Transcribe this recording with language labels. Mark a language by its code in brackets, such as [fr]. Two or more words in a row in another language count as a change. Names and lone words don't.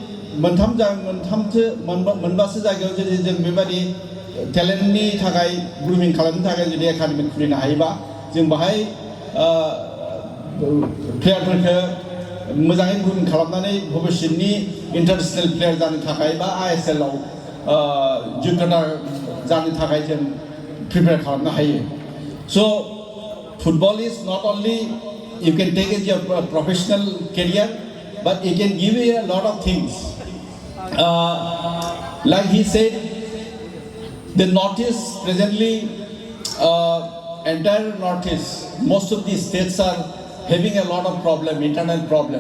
[brx] मोनबासो जायगायाव जुदि जों बेबादि टेलेन्टनि थाखाय ग्रुमिं खालामनो थाखाय जुदि एकाडेमि खुलिनो हायोबा जों बाहाय प्लेयारफोरखौ मोजाङै ग्रुमिं खालामनानै भबिष्यतनि [en] international player [brx] जानो थाखाय बा ISL आव जग्यता जानो थाखाय जों प्रिपेयार खालामनो हायो [en] So, football is not only you can take it your professional career, but it can give you a lot of things. Like he said, the Northeast presently, entire Northeast, most of these states are having a lot of problem, internal problem.